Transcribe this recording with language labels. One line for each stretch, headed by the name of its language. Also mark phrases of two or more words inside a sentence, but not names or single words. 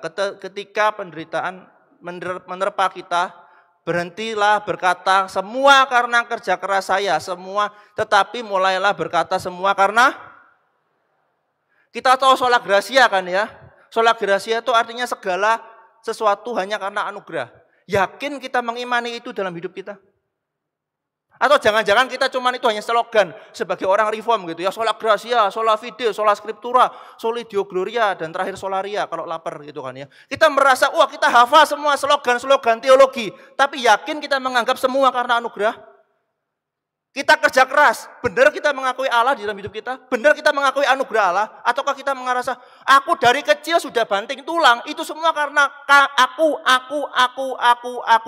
Indonesian: Ketika penderitaan menerpa kita, berhentilah berkata semua karena kerja keras saya, semua, tetapi mulailah berkata semua karena kita tahu
Latin: sola gracia
Indonesian: kan ya.
Latin: Sola gracia
Indonesian: itu artinya segala sesuatu hanya karena anugerah. Yakin kita mengimani itu dalam hidup kita? Atau jangan-jangan kita cuman itu hanya slogan sebagai orang reform gitu ya,
Latin: sola gracia, sola fide, sola scriptura, soli deo gloria,
Indonesian: dan terakhir solaria kalau lapar gitu kan ya. Kita merasa, wah kita hafal semua slogan-slogan teologi, tapi yakin kita menganggap semua karena anugerah? Kita kerja keras, benar kita mengakui Allah di dalam hidup kita? Benar kita mengakui anugerah Allah? Ataukah kita merasa, aku dari kecil sudah banting tulang, itu semua karena aku.